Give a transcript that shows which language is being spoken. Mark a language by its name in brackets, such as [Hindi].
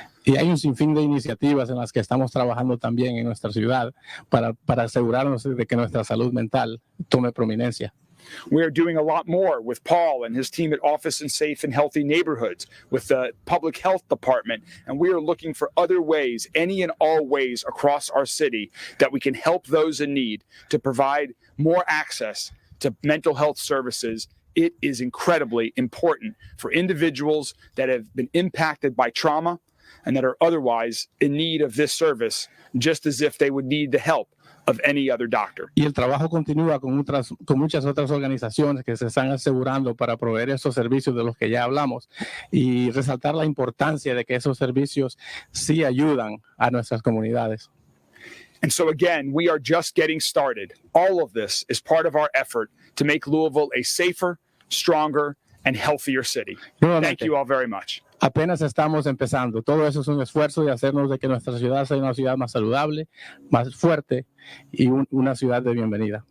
[Spanish] Y hay un sinfín de iniciativas en las que estamos trabajando también en nuestra ciudad para asegurarnos de que nuestra salud mental tome prominencia. [English] We are doing a lot more with Paul and his team at Office and Safe and Healthy Neighborhoods, with the Public Health Department, and we are looking for other ways, any and all ways across our city that we can help those in need to provide more access to mental health services. It is incredibly important for individuals that have been impacted by trauma and that are otherwise in need of this service, just as if they would need the help of any other doctor. [Spanish] Y el trabajo continúa con muchas otras organizaciones que se están asegurando para proveer esos servicios de los que ya hablamos y resaltar la importancia de que esos servicios sí ayudan a nuestras comunidades. [English] And so again, we are just getting started. All of this is part of our effort to make Louisville a safer, stronger, and healthier city. Thank you all very much. [Spanish] Apenas estamos empezando. Todo eso es un esfuerzo de hacernos de que nuestra ciudad sea una ciudad más saludable, más fuerte y una ciudad de bienvenida.